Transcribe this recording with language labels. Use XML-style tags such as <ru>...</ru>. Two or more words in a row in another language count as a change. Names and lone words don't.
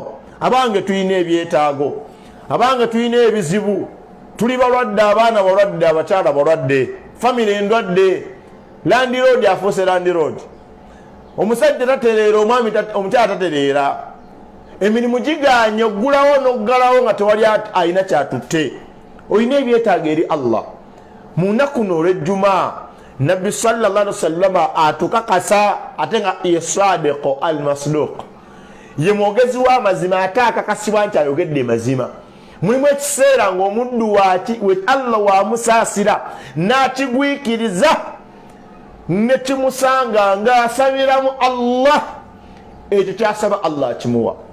<lg>Abange tulina ebyetaago, abange tulina ebizibu, tuli balwadde, abaana balwadde, abakyala balwadde, famire endwadde, landiroodi afuuse landiroodi, omusajja tatereera, omwami omukyala tatereera, emirimu giganye oggulawo n'oggalawo nga tewali alina kyatutte. Olina ebyetaago eri Allah. Mu nnaku olw'ejjuma Nabbi</lg> <ar>صلى الله عليه وسلم</ar> <lg>atukakasa ate nga ye</lg> <ar>الصادق المصدوق,</ar> <lg>ye mwogezi w'amazima ate akakasibwa nti ayogedde mazima. Mulimu ekiseera ng'omuddu we Allah wamusaasira n'akigwikiriza ne kimusanga ng'asabiramu Allah, ekyo kyasaba Allah akimuwa.</lg>